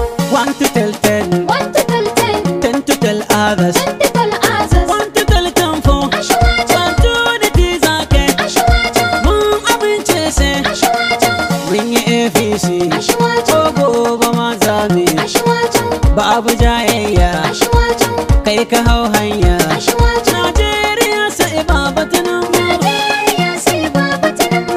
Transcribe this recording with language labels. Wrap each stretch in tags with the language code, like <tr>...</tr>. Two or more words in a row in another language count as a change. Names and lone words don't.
<en>One to tell ten. One to tell ten. Ten to tell others. Ten to tell others. One to tell ten for. Ashwata. One to the Tizake. Ashwata.</en> <ha>Mun amince se. Ashwata. Mun yi A P C. Ashwata. Ko gobe ma za mu yi. Ashwata. Babu jayayya. Ashwata. Kai ka hau hanya. Ashwata. Najeriya sai Baba Tinubu. Najeriya sai Baba Tinubu.</ha>